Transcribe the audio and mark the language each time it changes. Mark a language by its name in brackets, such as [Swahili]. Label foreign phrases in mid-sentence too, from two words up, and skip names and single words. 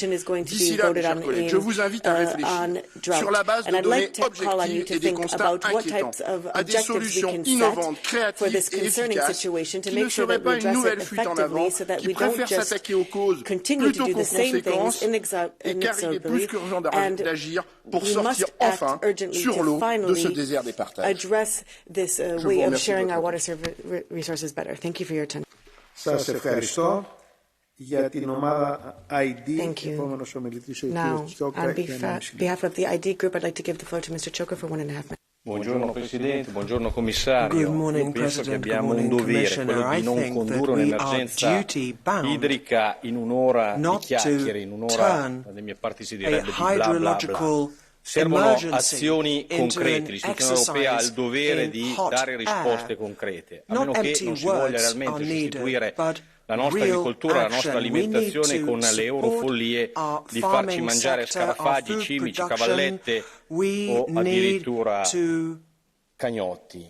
[French] D'ici là, mes chers collègues, je vous invite à réfléchir sur la base de données objectives et des constats inquiétants à des solutions innovantes, créatives et efficaces qui ne seraient pas une nouvelle fuite en avant, qui préfèrent s'attaquer aux causes plutôt qu'aux conséquences et car il est plus qu'urgent d'agir pour sortir enfin sur l'eau de ce désert des partages. [English] Address this way of sharing our water resources better. Thank you for your attention. [Greek] Σας ευχαριστώ. Για την ομάδα ID, επόμενος ομιλητής ο κύριος Τσόκα. [English] On behalf of the ID group, I'd like to give the floor to Mr. Choka for 1.5 minutes. [Italian] Buongiorno Presidente, buongiorno Commissario. Io penso che abbiamo un dovere, quello di non condurre un'emergenza idrica in un'ora di chiacchiere, in un'ora, dalle mie parti si direbbe di bla bla bla. Servono azioni concrete, l'istituzione europea ha il dovere di dare risposte concrete, a meno che non si voglia realmente sostituire la nostra agricoltura, la nostra alimentazione con le eurofollie di farci mangiare scarafaggi, cimici, cavallette o addirittura cagnotti.